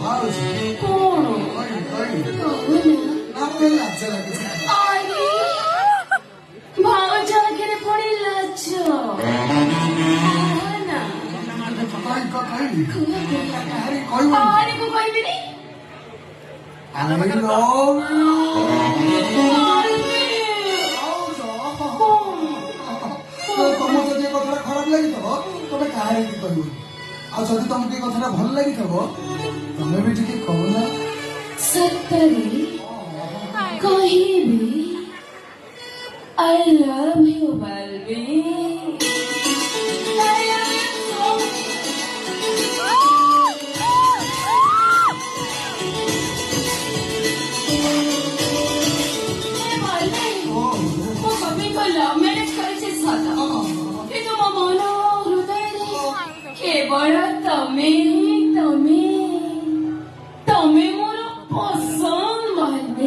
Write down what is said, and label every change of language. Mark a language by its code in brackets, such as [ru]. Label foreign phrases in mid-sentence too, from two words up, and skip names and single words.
[or] ଭାବୁଛି କଣ କହିବି କହୁନା ନା ମୋତେ ଲାଜ ଲାଗୁଛି। ଆରେ ଭାଉଜ ଆଗରେ ପୁଣି ଲାଜ ନା କହିବି କୁହ ଆରେ କହିବ ଆରେ ମୁଁ କହିବିନି [en] I love you। [or] ତମକୁ ଯଦି ଏ କଥାଟା ଖରାପ ଲାଗିଥିବ ତମେ କାହାରିକି କହିବନି ଆଉ ଯଦି ତମକୁ ଏ କଥାଟା ଭଲ ଲାଗିଥିବ ତମେ ବି ଟିକେ କହୁନା। ସତରେ କହିବି [en] I love you [or] ବାଲ୍ମୀ [en] I love you so [or] ମୋ ସ୍ୱାମୀଙ୍କ [en] love marriage [or] କରିଛି ସତ କିନ୍ତୁ ମୋ ମନ ହୃଦୟରେ କେବଳ ତମେ ତମେ ମୋର ପସନ୍ଦ ବାଲ୍ମୀ।